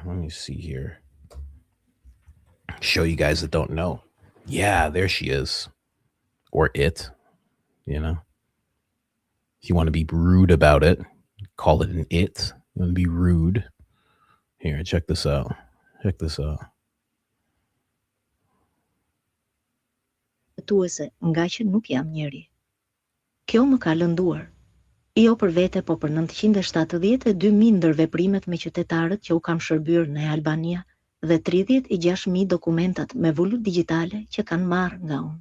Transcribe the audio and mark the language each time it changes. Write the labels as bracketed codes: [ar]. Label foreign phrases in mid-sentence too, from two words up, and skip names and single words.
[en] Let me see here. Show you guys that don't know. Yeah, there she is. Or it, If you want to be rude about it, call it an it. You want to be rude. Here, check this out. [sq] Tuese nga që nuk jam njeri. Kjo më ka lënduar. Jo për vete, po për 972.000 ndër veprimet me qytetarët që u kam shërbyer në Albania dhe 36.000 dokumentat me vulut digjitale që kanë marrë nga unë.